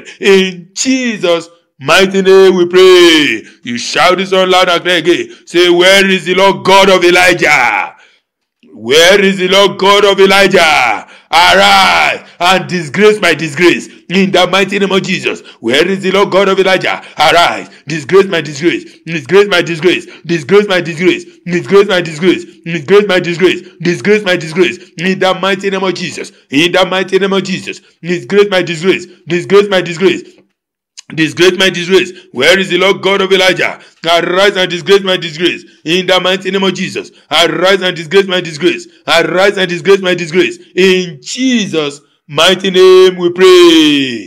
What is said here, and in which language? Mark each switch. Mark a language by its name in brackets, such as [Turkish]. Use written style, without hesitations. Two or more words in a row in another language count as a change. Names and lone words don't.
[English] In Jesus' mighty name we pray. You shout this out loud and clear again. Say, where is the Lord God of Elijah? Where is the Lord God of Elijah? Arise and disgrace my disgrace in the mighty name of Jesus. Where is the Lord God of Elijah? Arise, disgrace my disgrace, disgrace my disgrace, disgrace my disgrace, disgrace my disgrace, disgrace my disgrace, disgrace my disgrace in the mighty name of Jesus. In the mighty name of Jesus, disgrace my disgrace, disgrace my disgrace. Disgrace my disgrace. Where is the Lord God of Elijah? Arise and disgrace my disgrace. In the mighty name of Jesus. Arise and disgrace my disgrace. Arise and disgrace my disgrace. In Jesus' mighty name we pray.